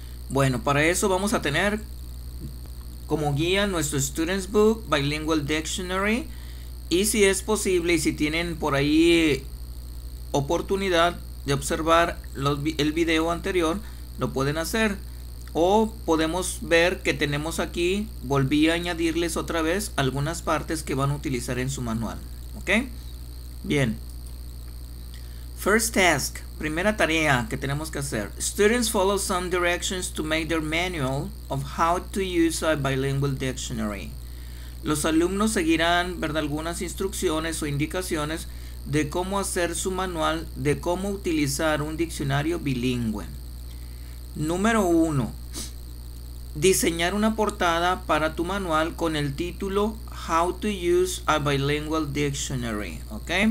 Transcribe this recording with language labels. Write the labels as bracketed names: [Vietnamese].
[Spanish] Bueno, para eso vamos a tener como guía nuestro Students Book Bilingual Dictionary, y si es posible y si tienen por ahí oportunidad de observar el video anterior, lo pueden hacer, o podemos ver que tenemos aquí, volví a añadirles otra vez algunas partes que van a utilizar en su manual. ¿Ok? Bien. [English] First task, [Spanish] primera tarea que tenemos que hacer. [English] Students follow some directions to make their manual of how to use a bilingual dictionary. [Spanish] Los alumnos seguirán, ¿verdad?, algunas instrucciones o indicaciones de cómo hacer su manual de cómo utilizar un diccionario bilingüe. Número 1. Diseñar una portada para tu manual con el título [English] How to use a bilingual dictionary. [Spanish] ¿Ok?